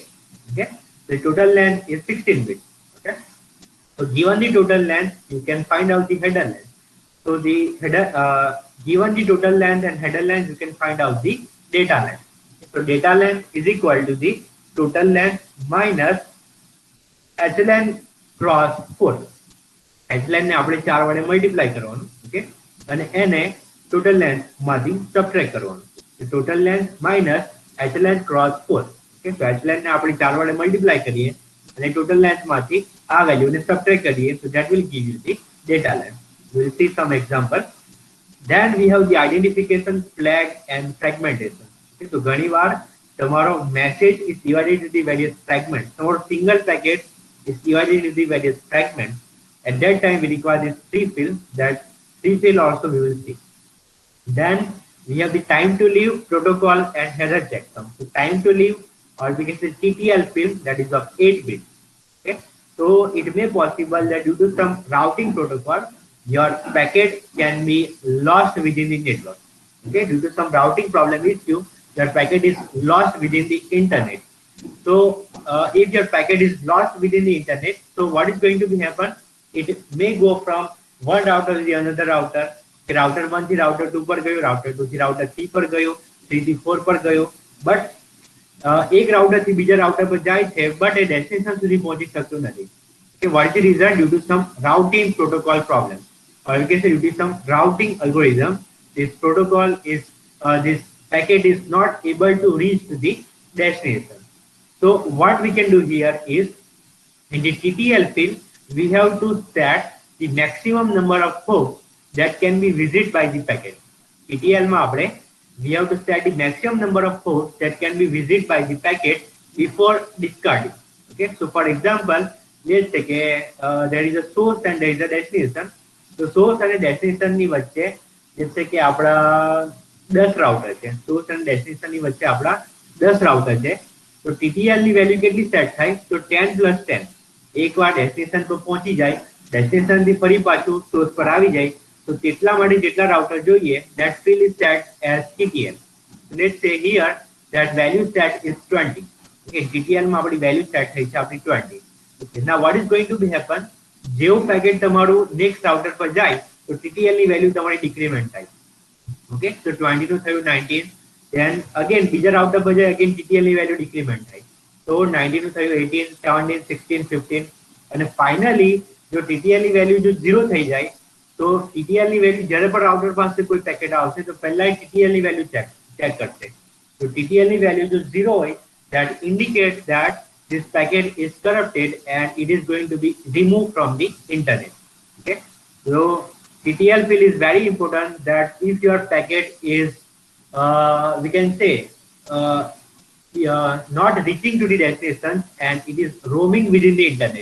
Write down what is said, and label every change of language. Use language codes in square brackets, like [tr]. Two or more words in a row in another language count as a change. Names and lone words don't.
[en] Okay, the total length is 16 bits. Okay, so given the total length, you can find out the header length. So the header, given the total length and header length, you can find out the data length. So data length is equal to the total length minus hlen cross 4. [gu] hlen ને આપણે 4 વડે મલ્ટીપ્લાય કરવાનું. ઓકે, અને એને [en] total length [gu] માંથી સબટ્રેક્ટ કરવાનું. [en] total length minus hlen cross 4. Okay, so [gu] hlen ને આપણે 4 વડે મલ્ટીપ્લાય કરીએ અને [en] total length [gu] માંથી આ વેલ્યુને સબટ્રેક્ટ કરીએ, [en] so that will give you the data length. We will see some example. Then we have the identification, flag and fragmentation. Okay, so [gu] ઘણીવાર તમારો [en] message is divided into the various fragments. તમારો single packet is divided into the various fragments. At that time we require this pre-fill. That pre-fill also we will see. Then we have the time to live protocol and header checksum. So time to live, or we can say TTL field, that is of 8 bits. Okay, so it may possible that due to some routing protocol, your packet can be lost within the network. Okay, due to some routing problem issue, your packet is lost within the internet. So if your packet is lost within the internet, so what is going to be happen? It may go from one router to the another router. [gu] રાઉટર 1 થી રાઉટર 2 પર ગયો, રાઉટર 2 થી રાઉટર 3 પર ગયો, 3 થી 4 પર ગયો, બટ એક રાઉટર થી બીજા રાઉટર પર જાય છે, બટ એ ડેસ્ટિનેશન સુધી પહોંચી શકતું નથી. [en] Okay, what is the reason? Due to some routing protocol problem, or you can say due to some routing algorithm, this protocol is this packet is not able to reach to the destination. So what we can do here is, in the TTL field, we have to set the maximum number of hosts that can be visited by the packet. [gu] TTL માં આપણે [en] we have to set the maximum number of hosts that can be visited by the packet before discarding. Okay, so for example, let's say કે there is a source and there is a destination. So source [gu] અને destination ની વચ્ચે [en] let's say [gu] કે આપણા 10 રાઉટર છે, source અને destination ની વચ્ચે આપણા 10 રાઉટર છે. તો TTL ની વેલ્યુ કેટલી સેટ થાય? તો 10 + 10. એકવાર ડેસ્ટિનેશન પર પહોંચી જાય, ડેસ્ટિનેશન થી ફરી પાછું સોર્સ પર આવી જાય, તો તેટલા માટે જેટલા રાઉટર જોઈએ, [en] that field is set as TTL. So let's say here that value set is 20. [gu] Okay, TTL માં આપણી વેલ્યુ સેટ થઈ છે આપણી 20. [en] Okay, now what is going to be happen? [gu] જેવું પેકેટ તમારું [en] next router [gu] પર જાય, તો TTL ની વેલ્યુ તમારી ડિક્રીમેન્ટ થાય. [en] Okay, so [gu] 20 નું થયું 19. [en] Then again [gu] બીજા રાઉટર પર જાય, again TTL ની વેલ્યુ ડિક્રીમેન્ટ થાય. So 19 નું થયું 18, 17, 16, 15. અને ફાઇનલી જો TTL ની વેલ્યુ જો 0 થઈ જાય, તો TTL ની વેલ્યુ જ્યારે પણ રાઉટર પાસે કોઈ પેકેટ આવશે તો પહેલા TTL ની વેલ્યુ ચેક કરશે. તો TTL ની વેલ્યુ જો 0 હોય, [en] that indicates that this packet is corrupted and it is going to be removed from the internet. Okay, so TTL field is very important, that if your packet is we can say not reaching to the destination and it is roaming within the internet.